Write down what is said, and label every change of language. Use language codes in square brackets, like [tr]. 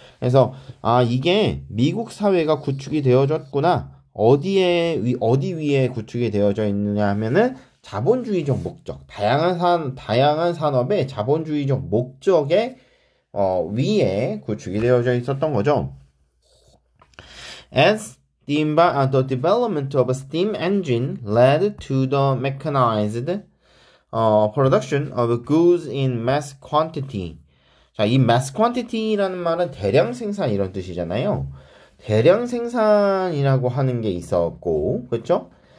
[ko] 그래서 이게 미국 사회가 구축이 되어졌구나. 어디 위에 구축이 되어져 있느냐 하면은 자본주의적 목적. 다양한 산업의 자본주의적 목적의 위에 구축이 되어져 있었던 거죠. [en] As the development of a steam engine led to the mechanized production of goods in mass quantity. [ko] 자, 이 mass quantity라는 말은 대량 생산 이런 뜻이잖아요. 대량 생산이라고 하는 게 있었고, 그쵸?